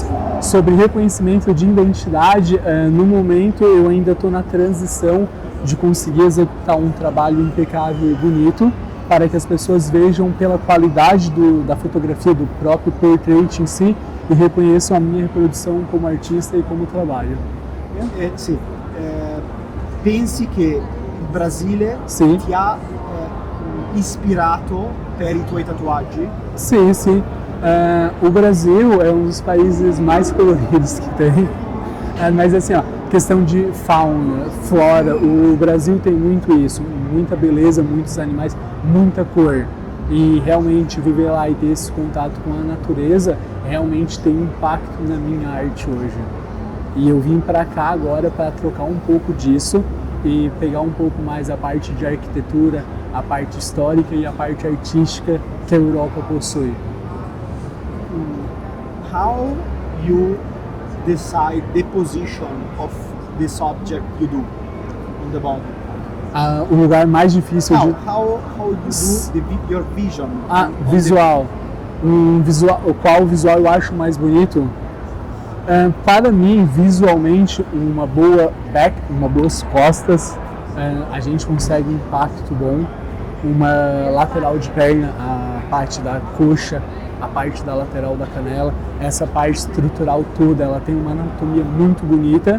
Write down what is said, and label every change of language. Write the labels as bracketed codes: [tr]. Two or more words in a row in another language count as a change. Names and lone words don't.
[pt] Sobre reconhecimento de identidade, no momento eu ainda estou na transição de conseguir executar um trabalho impecável e bonito, para que as pessoas vejam pela qualidade da fotografia, do próprio portrait em si, e reconheçam a minha reprodução como artista e como trabalho. [it] Sì. Pensi che il Brasile Sì. ti ha ispirato per i tuoi tatuaggi? [pt] Sim, sim. O Brasil é um dos países mais coloridos que tem. Mas assim, ó, questão de fauna, flora, o Brasil tem muito isso, muita beleza, muitos animais, muita cor. E realmente viver lá e ter esse contato com a natureza realmente tem impacto na minha arte hoje. E eu vim para cá agora para trocar um pouco disso e pegar um pouco mais a parte de arquitetura, a parte histórica e a parte artística que a Europa possui. [en] How you decide the position of the subject you do on the body? [pt] O lugar mais difícil de... [en] How you do your vision? [pt] Visual. Qual visual eu acho mais bonito? Para mim, visualmente, uma boa back, boas costas, a gente consegue um impacto bom. Uma lateral de perna, a parte da coxa, a parte da lateral da canela, essa parte estrutural toda, ela tem uma anatomia muito bonita.